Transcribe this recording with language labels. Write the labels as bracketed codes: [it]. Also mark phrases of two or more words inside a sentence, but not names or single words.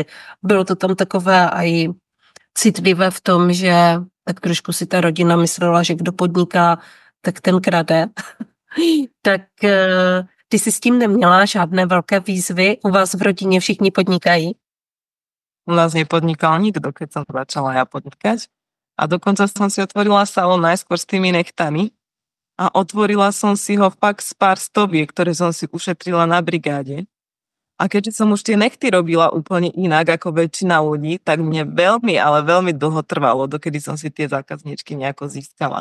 [cs] Bylo to tam takové aj citlivé v tom, že tak trošku si ta rodina myslela, že kdo podniká, tak ten krade. Tak ty jsi s tím neměla žádné velké výzvy? U vás v rodině všichni podnikají? [sk] U nás nepodnikal nikto, keď som začala ja podnikať. A dokonca som si otvorila salón najskôr s tými nechtami a otvorila som si ho fakt z pár stoviek, ktoré som si ušetrila na brigáde. A keďže som už tie nechty robila úplne inak ako väčšina ľudí, tak mne veľmi, ale veľmi dlho trvalo, dokedy som si tie zákazníčky nejako získala.